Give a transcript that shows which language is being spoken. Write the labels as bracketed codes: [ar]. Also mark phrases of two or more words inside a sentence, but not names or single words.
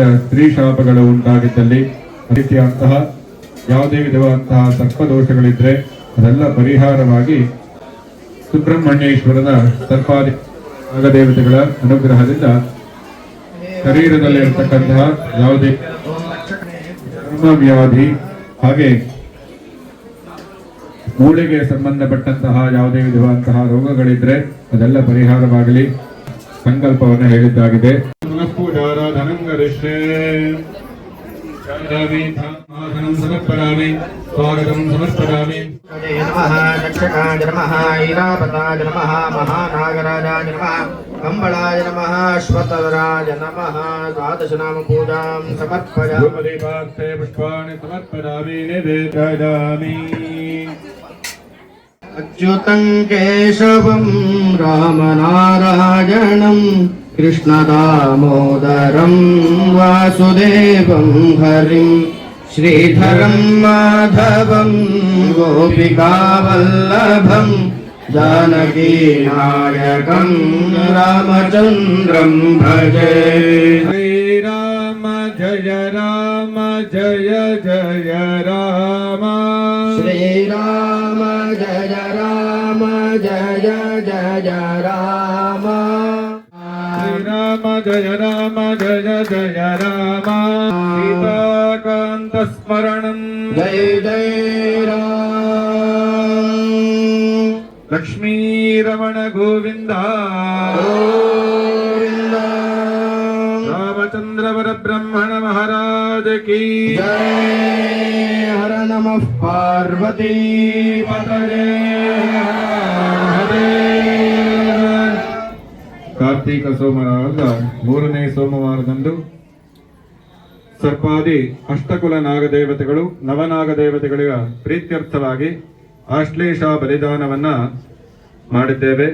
[kn] ಸ್ತ್ರೀ ಶಾಪಗಳು ಉಂಟಾಗಿದ್ದಲ್ಲಿ ರೀತಿಯಂತಹ ಯಾವುದೇ ವಿಧವಾದಂತಹ ಸರ್ಪದೋಷಗಳಿದ್ರೆ ಅದೆಲ್ಲ ಪರಿಹಾರವಾಗಿ ಸುಬ್ರಹ್ಮಣ್ಯೇಶ್ವರನ ಸರ್ಪಾದಿ ನಾಗದೇವತೆಗಳ ಅನುಗ್ರಹದಿಂದ ಶರೀರದಲ್ಲಿರತಕ್ಕಂತಹ ಯಾವುದೇ ಚರ್ಮವ್ಯಾಧಿ ಹಾಗೆ ಮೂಳೆಗೆ ಸಂಬಂಧಪಟ್ಟಂತಹ ಯಾವುದೇ ವಿಧವಾದಂತಹ ರೋಗಗಳಿದ್ರೆ ಅದೆಲ್ಲ ಪರಿಹಾರವಾಗಲಿ. ಸಂಕಲ್ಪವನ್ನು ಹೇಳಿದ್ದಾಗಿದೆ. [sa] समर्पयामि, स्वागतं समर्पयामि. नमः दक्षकाय नमः ऐरावताय नमः महानागराजाय नमः कम्बलाय नमः अश्वत्थराज नमः. द्वादश नाम पूजां समर्पयामि. पुष्पाणि समर्पयामि, ನಿವೇದಯಾಮಿ. अच्युतं केशवं रामनारायणं कृष्णदामोदरं वासुदेवं हरिं श्रीधरं माधवं गोपिकावल्लभं जानकी नायकं रामचन्द्रं भजे. श्रीराम जय राम जय जय राम. श्रीराम जय राम जय जय राम. श्रीराम जय राम जय जय राम. सीताकान्त स्मरणं जय जय राम. लक्ष्मीरमण गोविन्द. ಓಂ [hi] वर ब्रह्मण महाराज की [sa] जय हर नमः पार्वती पतये [kn] ಕಾರ್ತೀಕ ಸೋಮವಾರದ 3ನೇ ಸೋಮವಾರದಂದು ಸರ್ಪಾದಿ ಅಷ್ಟಕುಲ ನಾಗದೇವತೆಗಳು ನವನಾಗದೇವತೆಗಳ ಪ್ರೀತ್ಯರ್ಥವಾಗಿ ಆಶ್ಲೇಷ ಬಲಿದಾನವನ್ನ ಮಾಡಿದ್ದೇವೆ.